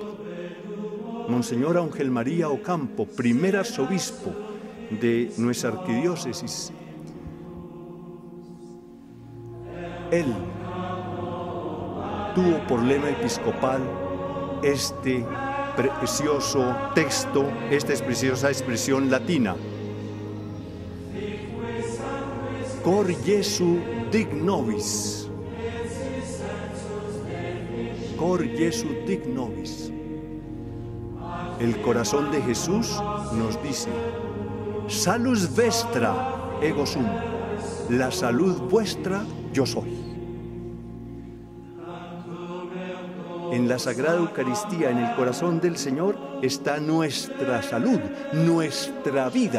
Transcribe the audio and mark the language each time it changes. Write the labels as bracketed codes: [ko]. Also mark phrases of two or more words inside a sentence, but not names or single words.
[es] Monseñor Ángel María Ocampo, primer arzobispo de nuestra arquidiócesis. Él tuvo por lema episcopal este precioso texto, esta preciosa expresión latina. [la] Cor Jesu dic nobis. Cor Jesu dic nobis. [es] El corazón de Jesús nos dice: [la] salus vestra ego sum. [es] La salud vuestra yo soy. En la Sagrada Eucaristía, en el corazón del Señor, está nuestra salud, nuestra vida.